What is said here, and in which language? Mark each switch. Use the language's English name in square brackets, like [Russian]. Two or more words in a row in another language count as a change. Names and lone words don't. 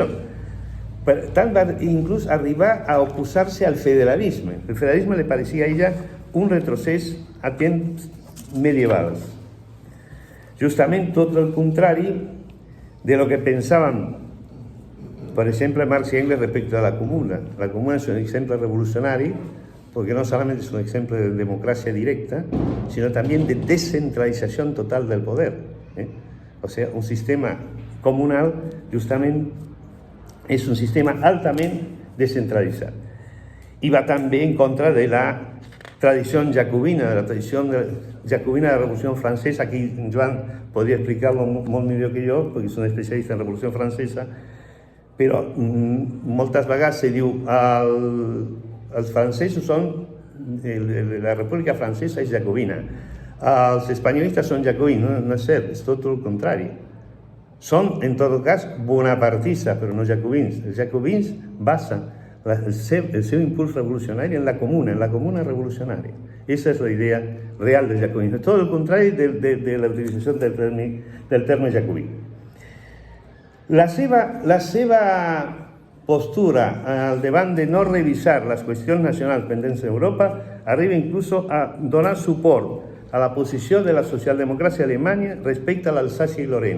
[Catalan] Per tant, va inclús arribar a oposar-se al federalisme. El federalisme li parecia a ella un retrocés a temps medievals. Justament tot el contrari de lo que pensaven, per exemple, Marx i Engels respecte a la comuna. La comuna és un exemple revolucionari [Spanish] porque no solamente es un ejemplo de democracia directa, sino también de descentralización total del poder. O sea, un sistema comunal justamente es un sistema altamente descentralizado. Y va también en contra de la tradición jacobina, de la tradición jacobina de la Revolución Francesa. Aquí Joan podría explicarlo [Catalan] molt millor que jo, perquè és un especialista en la Revolució Francesa, però moltes vegades se diu els francesos són, la República Francesa és jacobina, els espanyolistes són jacobins, no és cert, és tot el contrari. Són, en tot cas, bonapartistes, però no jacobins. Els jacobins basen el seu impuls revolucionari en la comuna revolucionària. [Spanish] Esa es la idea real del jacobinismo. Todo el contrario de la utilización del [Catalan] terme jacobí. La seva postura al davant de no revisar les qüestions nacionals pendents d'Europa arriba inclús a donar suport a la posició de la socialdemocràcia alemanya respecte a l'Alsàcia i Lorena.